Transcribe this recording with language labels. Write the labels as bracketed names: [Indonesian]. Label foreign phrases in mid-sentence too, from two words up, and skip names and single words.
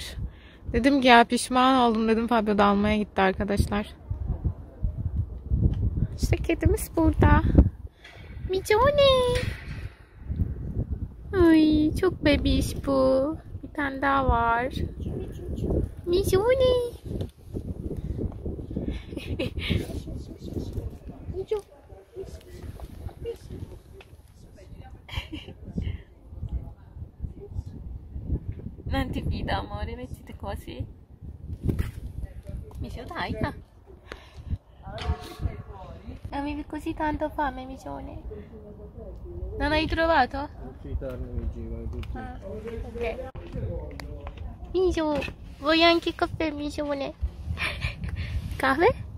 [Turkish] Dedim ki ya pişman oldum dedim. Fabio da almaya gitti arkadaşlar. İşte kedimiz burada. Micone. Ay çok bebiş bu. Bir tane daha var. Micone. [Italian] Non ti fida amore, mettiti così. Micio dai, avevi così tanto fame, Micione? Non hai trovato? Ok. Micio, vuoi anche caffè, Micione? [Turkish] Kahve?